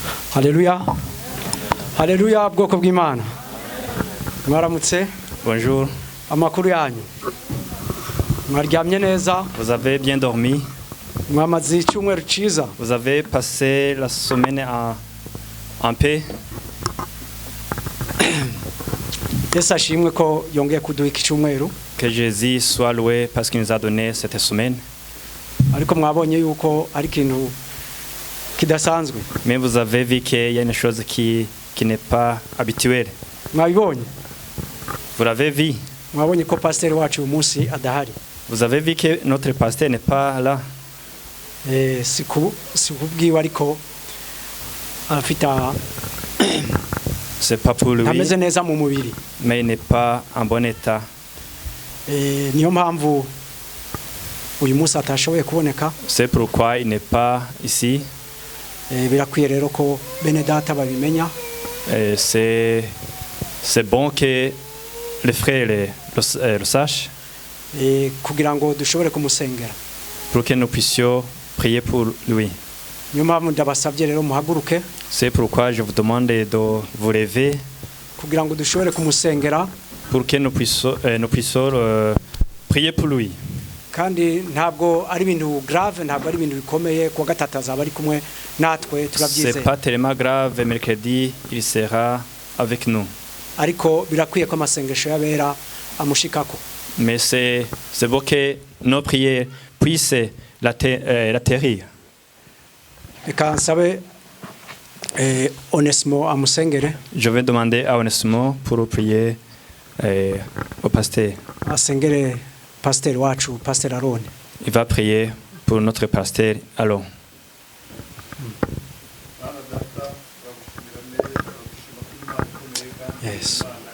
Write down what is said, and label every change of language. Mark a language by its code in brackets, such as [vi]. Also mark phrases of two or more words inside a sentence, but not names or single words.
[rw] Haleluya. Haleluya bwoko bw'Imana. Mwaramutse. [fr] Bonjour. [rw] Amakuru yanyu. Mwaryamye neza. [fr] Vous avez bien dormi? [rw] Mwamaze icyumweru cyiza. [fr] Vous avez passé la semaine en paix? [rw] Yesu ashimwe ko yongeye kuduha iki cyumweru. [fr] Que Jésus soit loué parce qu'il nous a donné cette semaine. [rw] Ariko mwabonye yuko ari ikintu kidasanzwe. [fr] Mais vous avez vu qu'il y a une chose qui n'est pas habituelle. [rw] Mwabibonye? [fr] Vous l'avez vu? [rw] Mwabonye ko pasteur wacu umunsi adahari. [fr] Vous avez vu que notre pasteur n'est pas là? [rw] Sikubwiwe ariko afita [fr] c'est pas pour lui. [rw] Ntameze neza mu mubiri. [fr] Mais il n'est pas en bon état. [rw] Niyo mpamvu uyu munsi atashoboye kuboneka. [fr] C'est pourquoi il n'est pas ici. [rw] Birakwiye rero ko bene data babimenya. [fr] C'est bon que les frères le sachent. [rw] Kugira ngo dushobore kumusengera. [fr] Pour que nous puissions prier pour lui. [rw] Niyo mpamvu ndabasabye rero muhaguruke. [fr] C'est pourquoi je vous demande de vous lever. [rw] Kugira ngo dushobore kumusengera. [fr] Pour que nous puissions prier pour lui. [rw] Kandi ntabwo ari ibintu grave, ntabwo ari ibintu bikomeye kuwa gatatu azaba ari kumwe natwe turabyizeye. [fr] C'est pas tellement grave, mercredi il sera avec nous. [rw] Ariko birakwiye ko amasengesho yabera amushikako. [fr] Mais c'est beau que nos prières puissent l'atterrir. [rw] Reka nsabe Onesimo amusengere. [fr] Je vais demander à Onesimo pour prier au pasteur. [rw] Asengere pasteur wacu, pasteur Aaron. [fr] Il va prier pour notre pasteur Aaron. Yes.